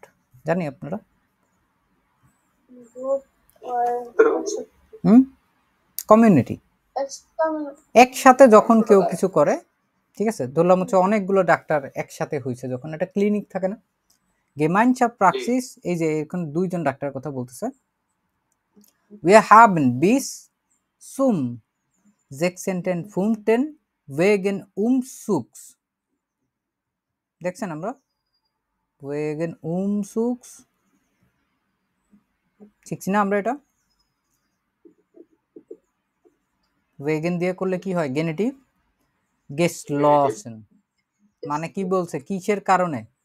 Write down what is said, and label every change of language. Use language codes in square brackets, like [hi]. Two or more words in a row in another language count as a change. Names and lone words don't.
[bn] জানি আপনারা? কমিউনিটি। একসাথে যখন কেউ কিছু করে, ঠিক আছে, ধরলাম হচ্ছে অনেকগুলো ডাক্তার একসাথে হয়েছে, যখন একটা ক্লিনিক থাকে না, [de] Gemeinschaft Praxis, [bn] এই যে এখন দুইজন ডাক্তার কথা বলতেছে। [de] Wir haben bis zum 16.05. wegen Umzugs, [bn] দেখছেন আমরা [de] wegen Umzugs [bn] শিখছি না আমরা এটা? wegen দিয়ে করলে কি হয়? গেনেটিভ geschlossen, মানে কি বলছে? কিসের কারণে?